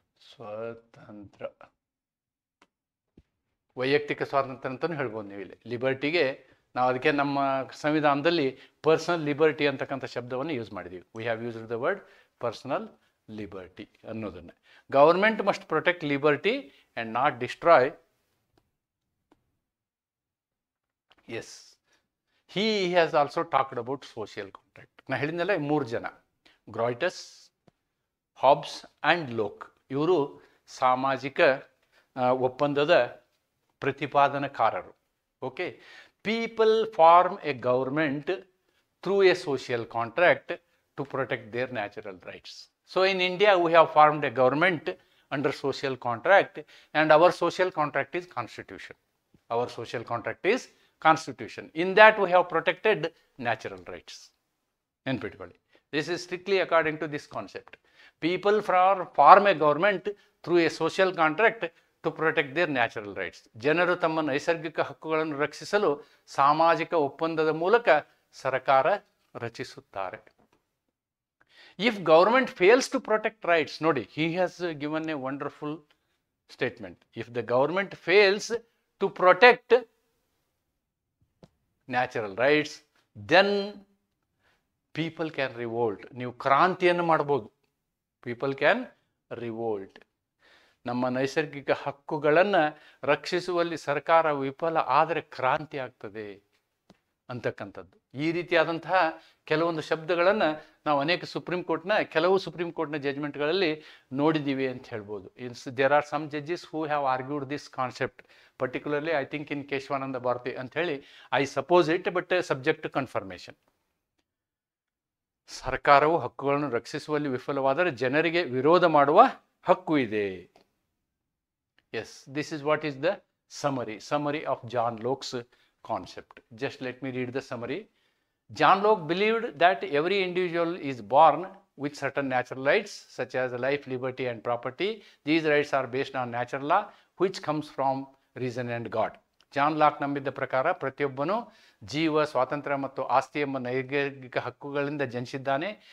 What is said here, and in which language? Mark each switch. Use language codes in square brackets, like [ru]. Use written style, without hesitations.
[kn] ಸ್ವತಂತ್ರ, ವೈಯಕ್ತಿಕ ಸ್ವಾತಂತ್ರ್ಯ ಅಂತಲೂ ಹೇಳ್ಬೋದು ನೀವು ಇಲ್ಲಿ. ಲಿಬರ್ಟಿಗೆ ನಾವು ಅದಕ್ಕೆ ನಮ್ಮ ಸಂವಿಧಾನದಲ್ಲಿ ಪರ್ಸನಲ್ ಲಿಬರ್ಟಿ ಅಂತಕ್ಕಂಥ ಶಬ್ದವನ್ನು ಯೂಸ್ ಮಾಡಿದ್ದೀವಿ. [en] we have used the word personal liberty [kn] ಅನ್ನೋದನ್ನು. [en] Government must protect liberty and not destroy yes, he has also talked about social contract. [kn] ನಾ ಹೇಳಿದ್ನಲ್ಲ 3 ಜನ, ಗ್ರಾಯ್ಟಸ್, ಹಾಬ್ಸ್ ಆ್ಯಂಡ್ ಲೋಕ್, ಇವರು ಸಾಮಾಜಿಕ ಒಪ್ಪಂದದ ಪ್ರತಿಪಾದನಕಾರರು. [en] Okay, people form a government through a social contract to protect their natural rights. So in India we have formed a government under social contract, and our social contract is constitution. Our social contract is constitution. In that we have protected natural rights. [kn] Neನ್ಪಿಟ್ಕೊಳ್ಳಿ, [en] this is strictly according to this concept. People form a government through a social contract to protect their natural rights. [kn] ಜನರು ತಮ್ಮ ನೈಸರ್ಗಿಕ ಹಕ್ಕುಗಳನ್ನು ರಕ್ಷಿಸಲು ಸಾಮಾಜಿಕ ಒಪ್ಪಂದದ ಮೂಲಕ ಸರ್ಕಾರ ರಚಿಸುತ್ತಾರೆ. [en] If government fails to protect rights, [kn] nodi, [en] he has given a wonderful statement. If the government fails to protect natural rights, then people can revolt. [kn] ನೀವು ಕ್ರಾಂತಿಯನ್ನು ಮಾಡಬಹುದು. [en] People can revolt. [kn] ನಮ್ಮ ನೈಸರ್ಗಿಕ ಹಕ್ಕುಗಳನ್ನು ರಕ್ಷಿಸುವಲ್ಲಿ ಸರ್ಕಾರ ವಿಫಲ ಆದರೆ ಕ್ರಾಂತಿ ಆಗ್ತದೆ ಅಂತಕ್ಕಂಥದ್ದು. ಈ ರೀತಿಯಾದಂತಹ ಕೆಲವೊಂದು ಶಬ್ದಗಳನ್ನು ನಾವು ಕೆಲವು ಸುಪ್ರೀಂ ಕೋರ್ಟ್ನ ಜಜ್ಮೆಂಟ್ಗಳಲ್ಲಿ ನೋಡಿದ್ದೀವಿ ಅಂತ ಹೇಳ್ಬೋದು. [en] there are some judges who have argued this concept, particularly I think in Keshavananda Bharati [kn] ಅಂತ ಹೇಳಿ [en] I suppose it, but subject to confirmation. [kn] ಸರ್ಕಾರವು ಹಕ್ಕುಗಳನ್ನು ರಕ್ಷಿಸುವಲ್ಲಿ ವಿಫಲವಾದರೆ ಜನರಿಗೆ ವಿರೋಧ ಮಾಡುವ ಹಕ್ಕು ಇದೆ. [en] Yes, this is what is the summary of John Locke's concept. Just let me read the summary. John Locke believed that every individual is born with certain natural rights such as life, liberty and property. These rights are based on natural law which comes from reason and God. [kn] John lock ನಂಬಿದ್ದ ಪ್ರಕಾರ ಪ್ರತಿಯೊಬ್ಬನು ಜೀವ, ಸ್ವಾತಂತ್ರ್ಯ ಮತ್ತು ಆಸ್ತಿ ಎಂಬ ನೈಸರ್ಗಿಕ ಹಕ್ಕುಗಳಿಂದ ಜನಿಸಿದ್ದಾನೆ.